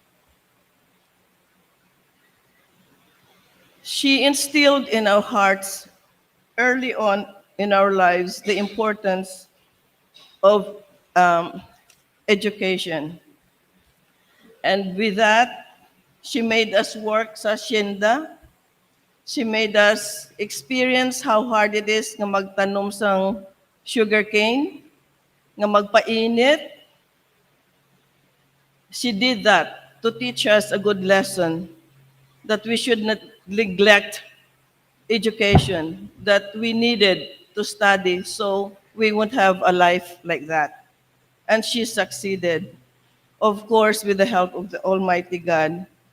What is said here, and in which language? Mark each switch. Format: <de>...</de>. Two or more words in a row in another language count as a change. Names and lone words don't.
<en>She instilled in our hearts early on in our lives the importance of um, education. And with that, she made us work</en> <hil>sa hacienda.</hil> <en>She made us experience how hard it is</en> <hil>nga magtanom sang sugarcane, nga magpainit.</hil> <en>She did that to teach us a good lesson that we should not neglect education, that we needed to study so we won't have a life like that. And she succeeded, of course, with the help of the Almighty God.</en>